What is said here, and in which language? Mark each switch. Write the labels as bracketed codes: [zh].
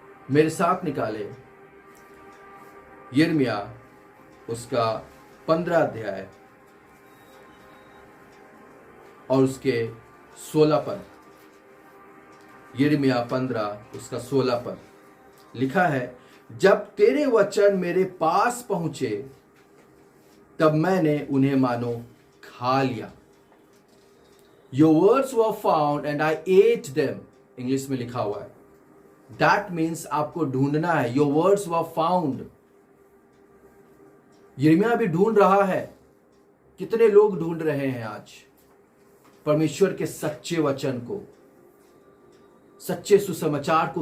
[hi] मेरे साथ निकाले यिर्मयाह उसका 15 अध्याय और उसके 16 पद। यिर्मयाह 15 उसका 16 पद लिखा है, जब तेरे वचन मेरे पास पहुंचे तब मैंने उन्हें मानो खा लिया। [en] Your words were found and I ate them। [hi] English में लिखा हुआ है। [en] That means [hi] आपको ढूंढना है। [en] Your words were found। [hi] यिर्मयाह भी ढूंढ रहा है। कितने लोग ढूंढ रहे हैं आज परमेश्वर के सच्चे वचन को, सच्चे सुसमाचार को?